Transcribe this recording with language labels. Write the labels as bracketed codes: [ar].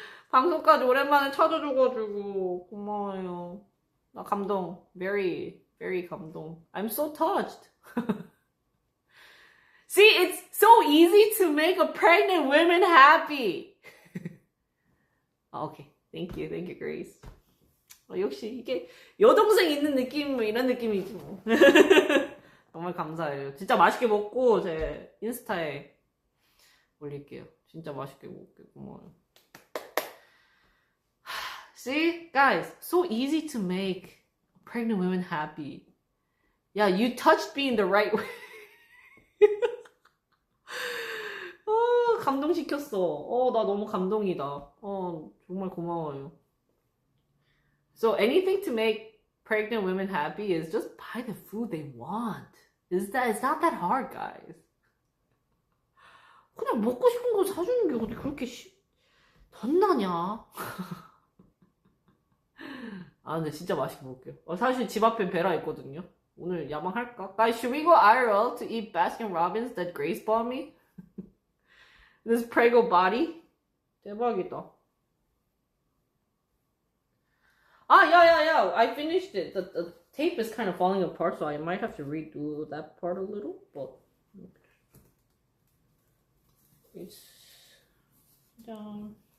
[ko] 방송까지 오랜만에 찾아줘가지고 고마워요. 나 감동. [en] Very, very 감동. I'm so touched. See, it's so easy to make a pregnant woman happy. Okay. Thank you, Grace. [ko] 역시 이게 여동생 있는 느낌 이런 느낌이지 뭐. 정말 감사해요. 진짜 맛있게 먹고 제 인스타에 올릴게요. 진짜 맛있게 먹을게요. 고마워요. [en] See, guys, so easy to make pregnant women happy. Yeah, you touched me in the right way. [ko] 감동시켰어. 나 너무 감동이다. 정말 고마워요. [en] So anything to make pregnant women happy is just buy the food they want. It's not that hard, guys. [ko] 그냥 먹고 싶은 거 사주는 게 어디 그렇게 덧나냐? 근데 진짜 맛있게 먹을게요. 사실 집 앞에 베라 있거든요. 오늘 야망할까? [en] Guys, should we go IRL to eat Baskin Robbins that Grace bought me? This Prego body? [ko] 대박이다. [en] Yeah. I finished it. The tape is kind of falling apart, so I might have to redo that part a little, but it's down.